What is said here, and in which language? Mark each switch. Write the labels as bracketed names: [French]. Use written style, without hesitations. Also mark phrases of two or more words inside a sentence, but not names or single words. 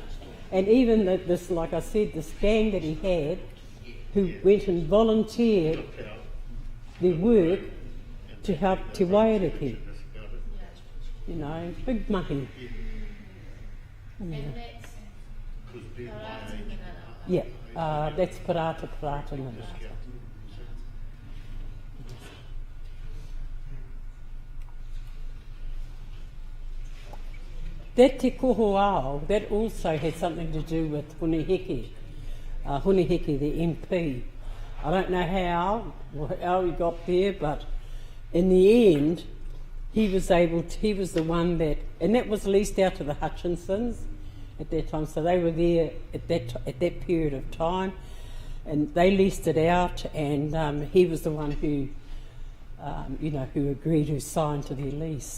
[English] And even this, like I said, this gang that he had, who went and volunteered their work to help Te Waiariki. You know, big mahi. And that's Parata Minara. Yeah, that's Parata Minara. That te koho ao, that also had something to do with Hunihiki, the MP. I don't know how he got there, but in the end, he was the one that, and that was leased out to the Hutchinsons at that time, so they were there at that period of time, and they leased it out, and he was the one who, who agreed, who signed to their lease.